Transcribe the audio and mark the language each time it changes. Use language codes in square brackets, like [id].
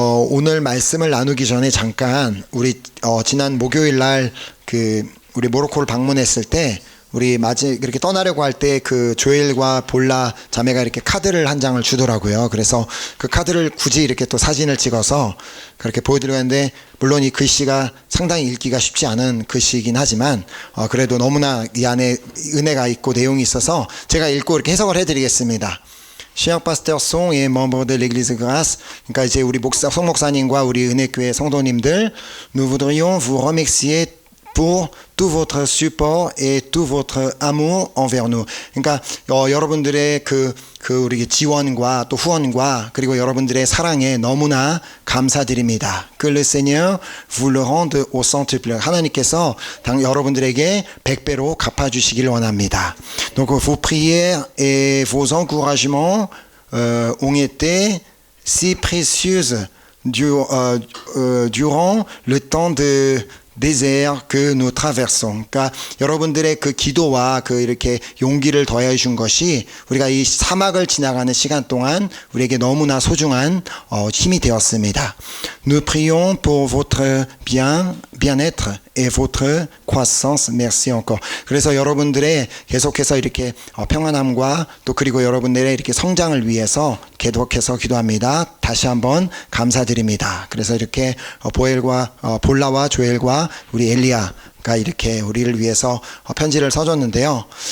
[ko] 오늘 말씀을 나누기 전에 잠깐 우리 지난 목요일 날 우리 모로코를 방문했을 때 우리 이렇게 떠나려고 할 때 그 조엘과 볼라 자매가 이렇게 카드를 한 장을 주더라고요. 그래서 그 카드를 굳이 이렇게 또 사진을 찍어서 그렇게 보여드리려 했는데, 물론 이 글씨가 상당히 읽기가 쉽지 않은 글씨이긴 하지만 그래도 너무나 이 안에 은혜가 있고 내용이 있어서 제가 읽고 이렇게 해석을 해드리겠습니다. [fr] Cher Pasteur Song et membre de l'Église Grâce, [ko] 그러니까 이제 우리 송 목사님과 우리 은혜교회 성도님들, [fr] nous voudrions vous remercier pour tout votre support et tout votre amour envers nous. [ko] 그러니까 여러분들의 우리 지원과 또 후원과 그리고 여러분들의 사랑에 너무나 감사드립니다. [fr] Que le Seigneur vous le rende au centuple. [ko] 하나님께서 여러분들에게 100배로 갚아주시길 원합니다. [fr] Donc vos prières et vos encouragements ont été si précieuses durant le temps de désert que nous traversons. [ko] 그러니까 여러분들의 그 기도와 이렇게 용기를 더해 준 것이 우리가 이 사막을 지나가는 시간 동안 우리에게 너무나 소중한 힘이 되었습니다. [fr] Nous prions pour votre bien-être et votre croissance. Merci encore. [ko] 그래서 여러분들의 계속해서 이렇게 평안함과 또 그리고 여러분들의 이렇게 성장을 위해서 계속해서 기도합니다. 다시 한번 감사드립니다. 그래서 이렇게 볼라와 조엘과 우리 엘리야가 이렇게 우리를 위해서 편지를 써줬는데요.